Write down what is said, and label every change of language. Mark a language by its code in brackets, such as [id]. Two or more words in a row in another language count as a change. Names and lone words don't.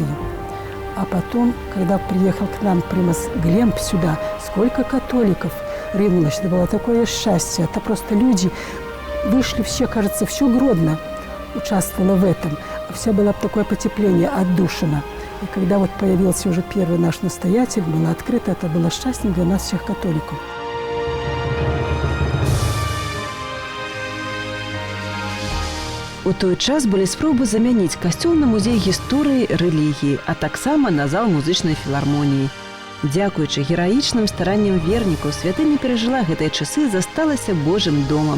[ru] А потом, когда приехал к нам примас Глемб сюда, сколько католиков ринулось, это было такое счастье. Это просто люди вышли все, кажется, все Гродно участвовало в этом. Все было такое потепление, отдушина. И когда вот появился уже первый наш настоятель, было открыто, это было счастье для нас всех католиков. [be] У той час былі спробы замяніць касцёл на музей гісторыі, рэлігіі, а таксама на зал музычнай філармоніі. Дзякуючы гераічным старанням вернікаў, святыня перажыла гэтыя часы, засталася Божым домам.